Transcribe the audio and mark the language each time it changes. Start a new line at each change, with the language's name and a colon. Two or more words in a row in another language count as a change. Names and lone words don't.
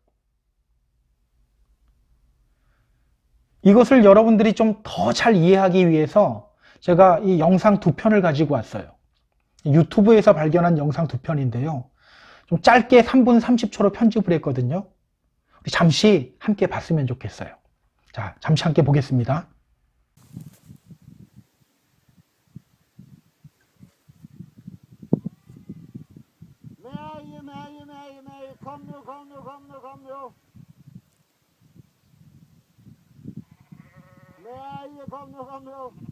Korean: 이것을 여러분들이 좀 더 잘 이해하기 위해서 제가 이 영상 2편을 가지고 왔어요. 유튜브에서 발견한 영상 2편인데요. 좀 짧게 3분 30초로 편집을 했거든요. 우리 잠시 함께 봤으면 좋겠어요. 자, 잠시 함께 보겠습니다.
Swedish: Kom nu, kom nu, kom nu, kom nu. Nej, kom nu, kom nu.